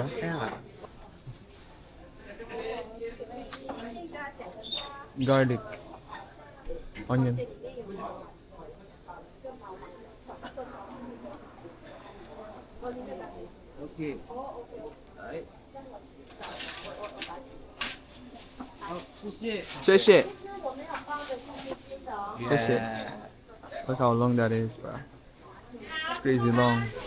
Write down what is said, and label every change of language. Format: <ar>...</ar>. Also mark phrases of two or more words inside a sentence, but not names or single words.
<tl>Kaya nga.</tl> <en>Garlic. Onion. Okay. Ay. Oh, sushi.</en> <zh>谢谢.</zh> <en>Yeah. Look how long that is, bro. It's crazy long.</en>